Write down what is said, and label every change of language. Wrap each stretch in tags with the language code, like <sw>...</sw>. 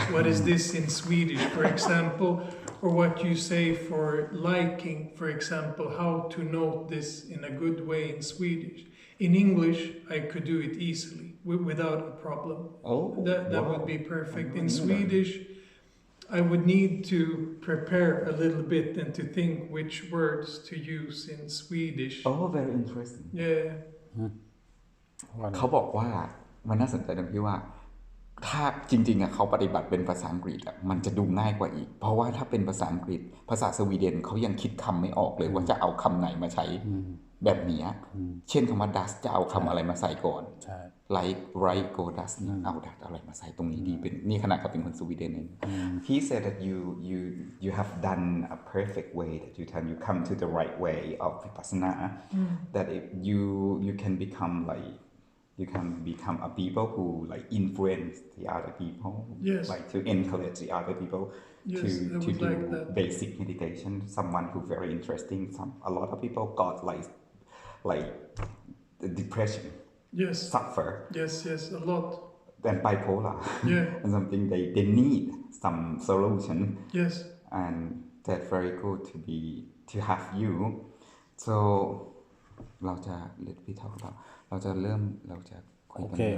<en>What is this in Swedish, for example? Or what you say for liking, for example, how to note this in a good way in Swedish. In English, I could do it easily, without a problem. That would be perfect. In Swedish, I would need to prepare a little bit and to think which words to use in Swedish. Oh, very interesting. Yeah.</en> <th>เขาบอกว่ามันน่าสนใจตรงที่ว่าถ้าจริงๆเขาปฏิบัติเป็นภาษาอังกฤษมันจะดูง่ายกว่าอีกเพราะว่าถ้าเป็นภาษาอังกฤษภาษาสวีเดนเขายังคิดคำไม่ออกเลยว่าจะเอาคำไหนมาใช้ แบบนี้เช่นคำว่า dust จะเอาคำอะไรมาใส่ก่อน</th> <en>like right go dust</en> <th>เอา dust อะไรมาใส่ตรงนี้ดีเป็นนี่ขนาดเขาเป็นคนสวีเดนเอง</th> <en>He said that you have done a perfect way that you come to the right way of vipassana that if you can become a people who like influence the other people, yes. like to encourage the other people yes, to do like that. basic meditation. Someone who very interesting. A lot of people got like depression, yes, suffer. Yes, a lot. Then bipolar. Yeah. And something they need some solution. Yes. And that's very good to have you.</en> <th>So เราจะพี่เท่าเราจะคุยกัน</th>